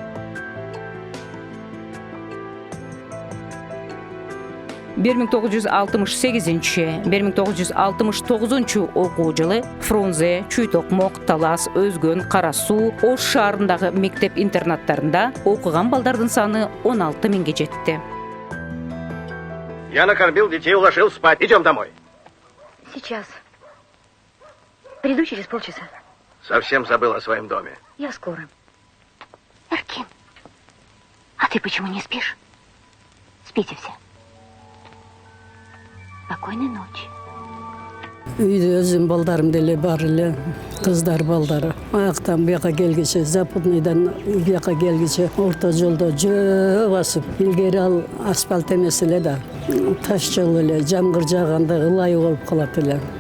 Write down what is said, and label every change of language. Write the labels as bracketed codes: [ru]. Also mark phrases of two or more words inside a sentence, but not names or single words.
[ky] 1968-1969 окуу жылы Фрунзе, Чүй-Токмок, Талас, Өзгөн, Кара Суу, Ош шаарындагы мектеп-интернаттарында окуган балдардын саны 16 миңге жетти. [ru] Я накормил детей, уложил спать. Идем домой. Сейчас. Приду через полчаса. Совсем забыл о своем доме. Я скоро. Эркин, а ты почему не спишь? Спите все. Спокойной ночи. [ky] Үйдө өзүм балдарым деле бар эле, кыздар балдары. Аяктан буяка келгиче, Западныйдан буяка келгиче орто жолдо жөө басып, илгери ал асфальт эмес эле да, таш жол эле, жамгыр жааганда ылай болуп калат эле.